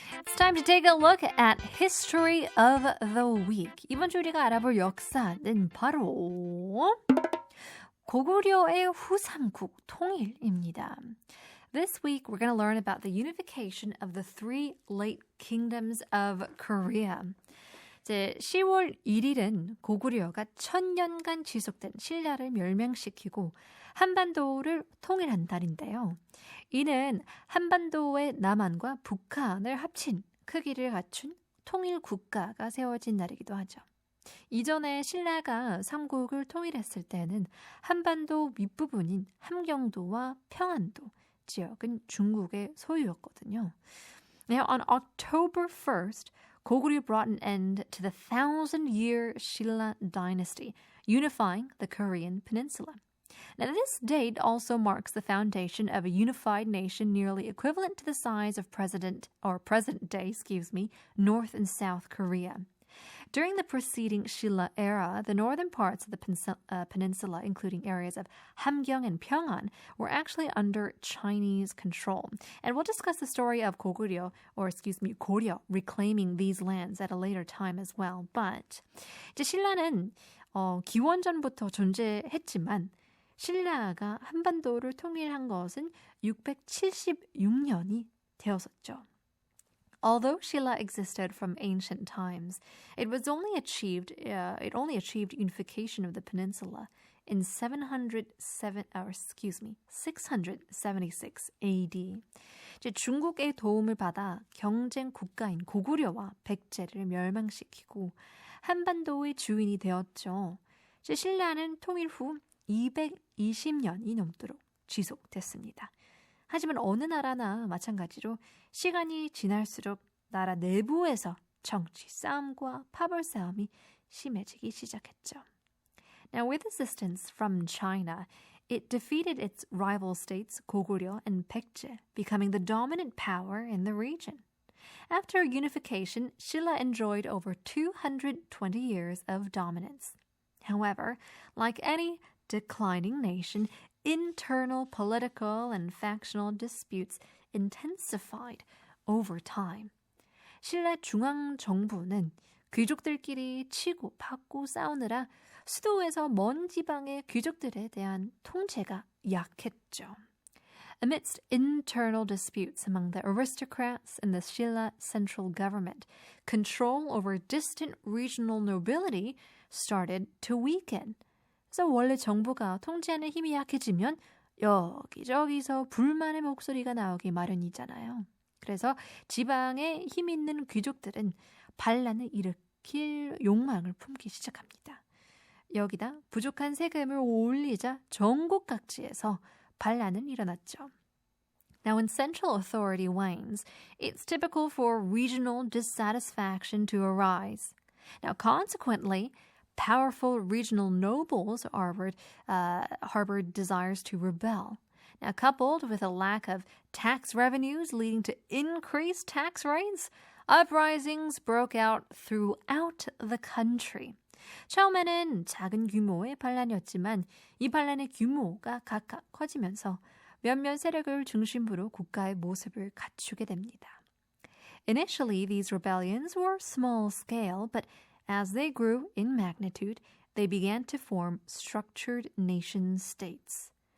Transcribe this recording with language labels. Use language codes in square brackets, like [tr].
[en] It's time to take a look at History of the Week. [ko] 이번 주 우리가 알아볼 역사는 바로 고구려의 후삼국통일입니다. [en] This week, we're going to learn about the unification of the three late kingdoms of Korea. [ko] 이제 10월 1일은 고구려가 1000년간 지속된 신라를 멸망시키고 한반도를 통일한 달인데요. 이는 한반도의 남한과 북한을 합친 크기를 갖춘 통일 국가가 세워진 날이기도 하죠. 이전에 신라가 삼국을 통일했을 때는 한반도 윗부분인 함경도와 평안도 지역은 중국의 소유였거든요. [en] Now, on October 1st, 고구려 brought an end to the 1,000-year Shilla dynasty, unifying the Korean peninsula. Now, this date also marks the foundation of a unified nation nearly equivalent to the size of present day, North and South Korea. During the preceding Shilla era, the northern parts of the peninsula, including areas of Hamgyong and Pyeongan, were actually under Chinese control. And we'll discuss the story of Goryeo reclaiming these lands at a later time as well. [ko] But 이제 신라는 기원전부터 존재했지만 신라가 한반도를 통일한 것은 676년이 되었었죠. [en] Although Shilla existed from ancient times, it only achieved unification of the peninsula in 676 AD. [ko] 이제 중국의 도움을 받아 경쟁 국가인 고구려와 백제를 멸망시키고 한반도의 주인이 되었죠. 이제 신라는 통일 후 220년이 넘도록 지속됐습니다. 하지만 어느 나라나 마찬가지로 시간이 지날수록 나라 내부에서 정치 싸움과 파벌 싸움이 심해지기 시작했죠. [en] Now, with assistance from China, it defeated its rival states 고구려 and 백제, becoming the dominant power in the region. After unification, Shilla enjoyed over 220 years of dominance. However, like any declining nation, internal political and factional disputes intensified over time. [ko] 신라 중앙정부는 귀족들끼리 치고 받고 싸우느라 수도에서 먼 지방의 귀족들에 대한 통제가 약했죠. [en] Amidst internal disputes among the aristocrats and the Shilla central government, control over distant regional nobility started to weaken. [ko] 그래서 원래 정부가 통제하는 힘이 약해지면 여기저기서 불만의 목소리가 나오기 마련이잖아요. 그래서 지방에 힘 있는 귀족들은 반란을 일으킬 욕망을 품기 시작합니다. 여기다 부족한 세금을 올리자 전국 각지에서 반란은 일어났죠. [en] Now, when central authority wanes, it's typical for regional dissatisfaction to arise. Now, consequently, powerful regional nobles harbored desires to rebel. Now, coupled with a lack of tax revenues leading to increased tax rates, uprisings broke out throughout the country. [ko] 처음에는 작은 규모의 반란이었지만 이 반란의 규모가 각각 커지면서 몇몇 세력을 중심으로 국가의 모습을 갖추게 됩니다. [en] Initially, these rebellions were small scale, but as they grew in magnitude, they began to form structured nation states.